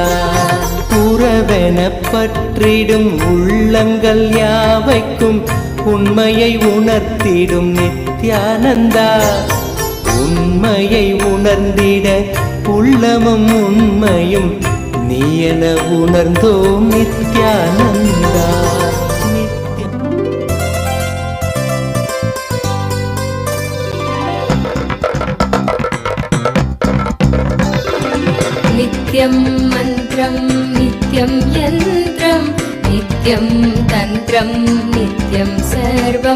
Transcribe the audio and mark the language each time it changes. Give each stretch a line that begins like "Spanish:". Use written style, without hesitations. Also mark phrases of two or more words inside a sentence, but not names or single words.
Tamil: உறவென பற்றிடும் உள்ளங்கள் யாவைக்கும் உண்மையை உணர்த்திடும் நித்யானந்தா. உண்மையை உணர்ந்திட உள்ளமும் உண்மையும் நீ என உணர்ந்தோம் நித்யானந்தா.
Sanskrit: नित्यं मन्त्रं नित्यं यन्त्रं नित्यं तन्त्रं नित्यं सर्वं.